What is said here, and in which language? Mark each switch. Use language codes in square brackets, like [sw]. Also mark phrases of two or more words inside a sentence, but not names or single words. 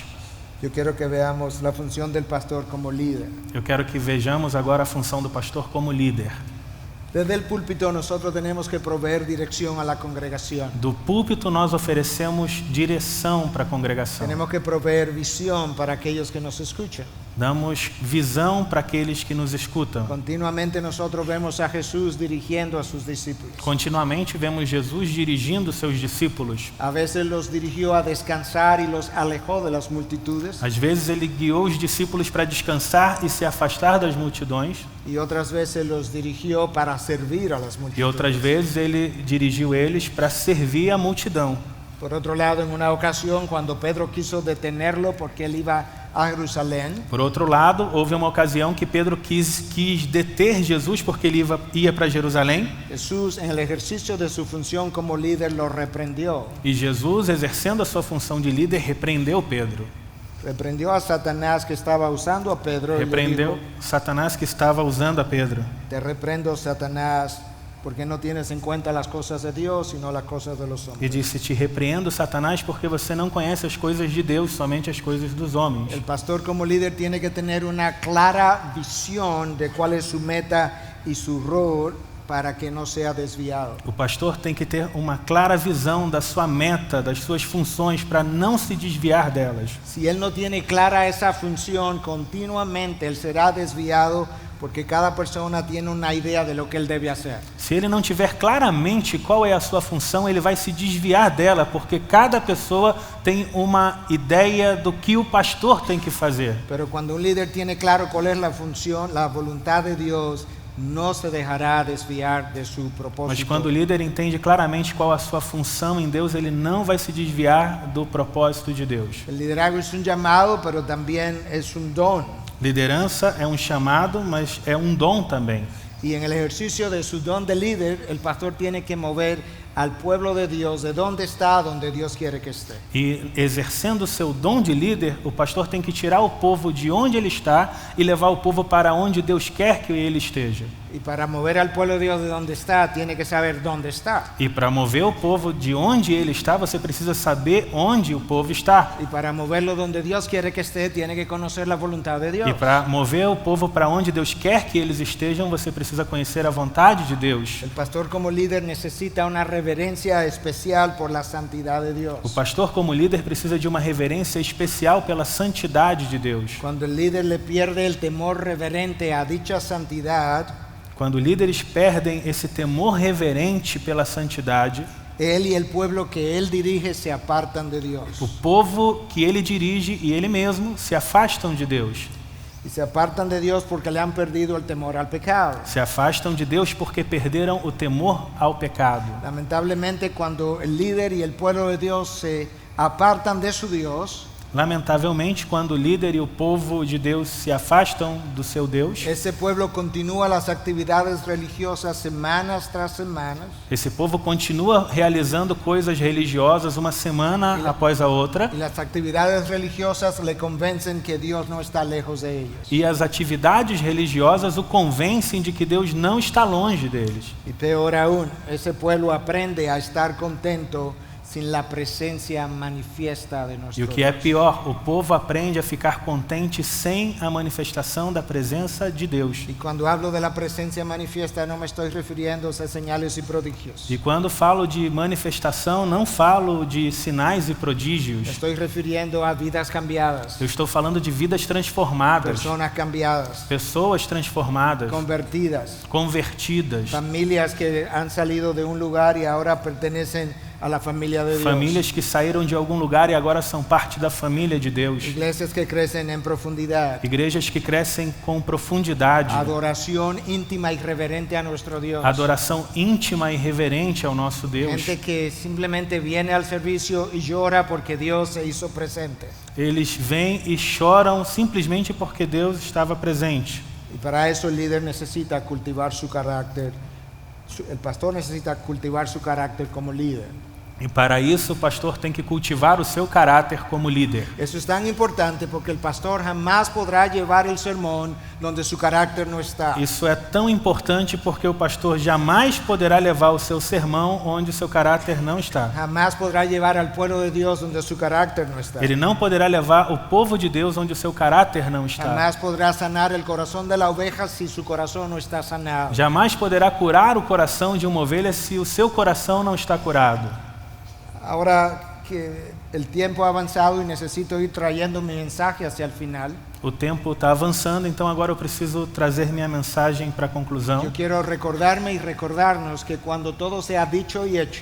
[es] Yo quiero que veamos la función del pastor como líder. [pt] Eu quero que vejamos agora a função do pastor como líder. [es] Desde el púlpito nosotros tenemos que proveer dirección a la congregación. [pt] Do púlpito nós oferecemos direção para a congregação. [es] Tenemos que proveer visión para aquellos que nos escuchan. [pt] Damos visão para aqueles que nos escutam. [es] Continuamente nosotros vemos a Jesús dirigiendo a sus discípulos. [pt] Continuamente vemos Jesus dirigindo seus discípulos. [es] A veces los dirigió a descansar y los alejó de las multitudes. [pt] Às vezes ele guiou os discípulos para descansar e se afastar das multidões. [es] Y otras veces los dirigió para servir a las [pt] E [es] multitudes. [pt] outras vezes ele dirigiu eles para servir a multidão. [es] Por otro lado, en una ocasión, cuando Pedro quiso detenerlo porque él iba a Jerusalén, [pt] Por outro lado, houve uma ocasião que Pedro quis deter Jesus porque ele ia para Jerusalém. [es] Jesús, en el ejercicio de su función como líder, lo reprendió. [pt] E Jesus, exercendo a sua função de líder, repreendeu Pedro. [es] Reprendió a Satanás que estaba usando a Pedro. y le [pt] Repreendeu [es] dijo, [pt] Satanás que estava usando a Pedro. [es] te reprendo, Satanás, porque no tienes en cuenta las cosas de Dios, sino las cosas de los [pt] E [es] hombres. [pt] disse, te repreendo, Satanás, porque você não conhece as coisas de Deus, somente as coisas dos homens. [es] El pastor como líder tiene que tener una clara visión de cuál es su meta y su rol para que no sea desviado. [pt] O pastor tem que ter uma clara visão da sua meta, das suas funções, para não se desviar delas. [es] Si él no tiene clara esa función, continuamente él será desviado porque cada persona tiene una idea de lo que él debe hacer. [pt] Se ele não tiver claramente qual é a sua função, ele vai se desviar dela, porque cada pessoa tem uma ideia do que o pastor tem que fazer. [es] Pero cuando un líder tiene claro cuál es la función, la voluntad de Dios, no se dejará desviar de su [pt] Mas [es] propósito. [pt] quando o líder entende claramente qual a sua função em Deus, ele não vai se desviar do propósito de Deus. [es] El liderazgo es un llamado, pero también es un don. [pt] Liderança é um chamado, mas é um dom também. [es] Y en el ejercicio de su don de líder, el pastor tiene que mover al pueblo de Dios de donde está a donde Dios quiere que esté. [pt] E exercendo o seu dom de líder, o pastor tem que tirar o povo de onde ele está e levar o povo para onde Deus quer que ele esteja. [es] Y para mover al pueblo de Dios de donde está, tiene que saber dónde está. [pt] E para mover o povo de onde ele está, você precisa saber onde o povo está. [es] Y para moverlo donde Dios quiere que esté, tiene que conocer la voluntad de Dios. [pt] E para mover o povo para onde Deus quer que eles estejam, você precisa conhecer a vontade de Deus. [es] El pastor como líder necesita una reverencia especial por la santidad de [pt] O [es] Dios. [pt] pastor, como líder, precisa de uma reverência especial pela santidade de Deus. [es] Cuando el líder le pierde el temor reverente a dicha santidad, [pt] Quando líderes perdem esse temor reverente pela santidade, [es] él y el pueblo que él dirige se apartan de Dios. [pt] o povo que ele dirige e ele mesmo se afastam de Deus. [es] Y se apartan de Dios porque le han perdido el temor al pecado. [pt] Se afastam de Deus porque perderam o temor ao pecado. [es] Lamentablemente, cuando el líder y el pueblo de Dios se apartan de su Dios, [pt] Lamentavelmente, quando o líder e o povo de Deus se afastam do seu Deus, [es] ese pueblo continúa las actividades religiosas semanas tras semanas. [pt] esse povo continua realizando coisas religiosas uma semana após a outra, [es] Y las actividades religiosas le convencen que Dios no está lejos de ellos. [pt] e as atividades religiosas o convencem de que Deus não está longe deles. [es] Y peor aún, ese pueblo aprende a estar contento sin la presencia manifiesta de [pt] E [es] nuestro [pt] o que é [es] Dios. [pt] pior, o povo aprende a ficar contente sem a manifestação da presença de Deus. [es] Y cuando hablo de la presencia manifiesta, no me estoy refiriendo a señales y prodigios. [pt] E quando falo de manifestação, não falo de sinais e [es] Me [pt] prodígios. [es] estoy refiriendo a vidas cambiadas, [pt] Eu estou falando de vidas transformadas, [es] personas cambiadas, [pt] pessoas transformadas, [es] convertidas, [pt] convertidas, [es] familias que han salido de un lugar y ahora pertenecen a la familia de Dios. [pt] Famílias que saíram de algum lugar e agora são parte da família de Deus. [es] Iglesias que crecen en profundidad. [pt] Igrejas que crescem com profundidade. [es] Adoración íntima y reverente a nuestro Dios. [pt] Adoração íntima e reverente ao nosso Deus. [es] Gente que simplemente viene al servicio y llora porque Dios se hizo presente. [pt] Eles vêm e choram simplesmente porque Deus estava presente. [es] Y para eso el líder necesita cultivar su carácter. El pastor necesita cultivar su carácter como líder. [pt] E para isso o pastor tem que cultivar o seu caráter como líder. [es] Eso es tan importante porque el pastor jamás podrá llevar el sermón donde su carácter no está. [pt] Isso é tão importante porque o pastor jamais poderá levar o seu sermão onde o seu caráter não está. [es] Jamás podrá llevar al pueblo de Dios donde su carácter no está. [pt] Ele não poderá levar o povo de Deus onde o seu caráter não está. [es] Jamás podrá sanar el corazón de la oveja si su corazón no está sanado. [pt] Jamais poderá curar o coração de uma ovelha se o seu coração não está curado. [es] Ahora que el tiempo ha avanzado y necesito ir trayendo mi mensaje hacia el final, [pt] O tempo está avançando, então agora eu preciso trazer minha mensagem para a conclusão. [es] yo quiero recordarme y recordarnos que cuando todo sea dicho y hecho,